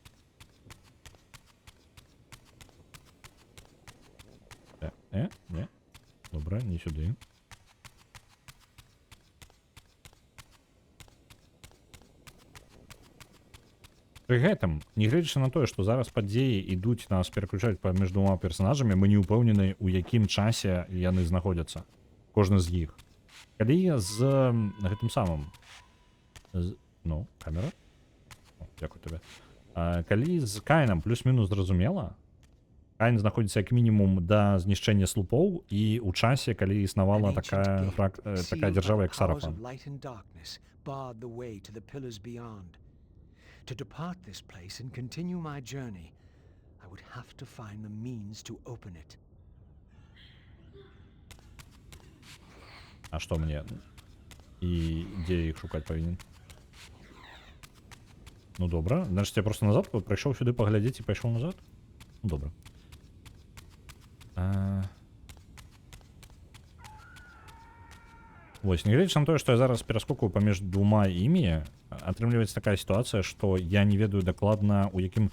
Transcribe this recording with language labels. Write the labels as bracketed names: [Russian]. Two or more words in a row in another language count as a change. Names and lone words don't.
[Ukrainian] Не. Добре, не сюди. [Belarusian] Пры гэтым, нягледзячы на тое, што зараз падзеі ідуць нас пераключаць паміж двума персанажамі, мы не ўпэўнены, у якім часе яны знаходзяцца. Кожны з іх. Калі з гэтым самым... Ну, камера? О, дзякую табе. Калі з Каінам плюс-мінус зразумела, Каін знаходзіцца як мінімум да знішчэння слупоў і ў часе, калі існавала такая дзяржава, як Сарафан. [English] To depart this place and continue my journey, I would have to find the means to open it. [Belarusian] А што мне? І дзе іх шукаць павінен? Ну добра, значит я просто назад прыйшоў сюды паглядзець і пайшоў назад? Ну добра. Вось, нягледзячы на тое, што я зараз пераскокваю паміж двума імі, атрымліваецца такая сітуацыя, што я не ведаю дакладна, у якім...